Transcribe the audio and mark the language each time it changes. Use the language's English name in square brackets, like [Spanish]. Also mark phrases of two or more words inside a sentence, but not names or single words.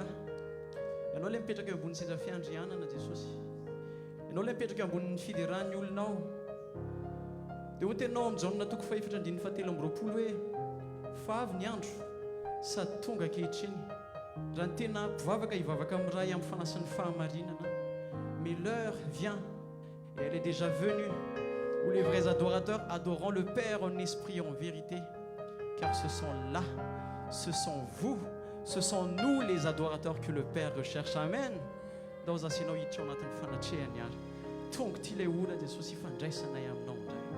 [Malagasy] ianao ilay mipetraka eo ambony sendra fiandrianana Jesosy ianao ilay mipetraka eo ambonin'ny fideran'ny olonao dia ho tenao amin'ny jaonina toko faefatra andininy fahatelo amby roapolo hoe fa avy ny andro sady tonga ankehitriny raha ny tena mpivavaka hivavaka amin'ny ray amin'ny fanasan'ny fahamarinana [French] mais l'heure vient et elle est déjà venue où les vrais adorateurs adoreront le Père en esprit et en vérité car ce sont là, ce sont vous, ce sont nous les adorateurs que le Père recherche. Amen. Dans un sinon [Malagasy] hiditra ao anatin'ny fanatrehany ary tonga ty ilay ora Jesosy ifandraisanay aminao indray.